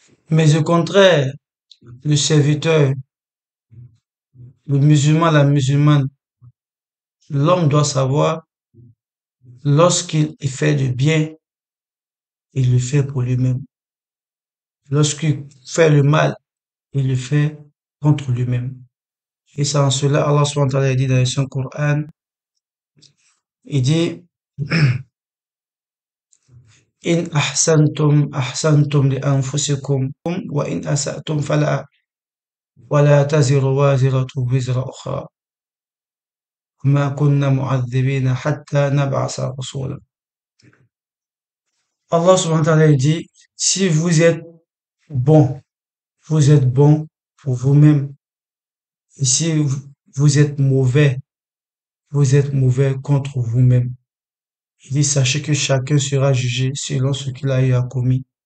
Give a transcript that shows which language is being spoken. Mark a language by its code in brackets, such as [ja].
[fr] Mais au contraire, le serviteur, le musulman, la musulmane, l'homme doit savoir, lorsqu'il fait du bien, il le fait pour lui-même. Lorsqu'il fait le mal, il le fait contre lui-même. Et c'est en cela, Allah subhanahu wa ta'ala dit dans son Coran, il dit, [ar] إن أحسنتم لأنفسكم وإن أسأتم فلا ولا تزر وازرة وزر أخرى ما كنا معذبين حتى نبعث رسولا. [fr] Allah subhanahu wa ta'ala dit, si bon, vous êtes bon pour vous-même. Et si vous êtes mauvais, vous êtes mauvais contre vous-même. Il dit, sachez que chacun sera jugé selon ce qu'il a eu à commis.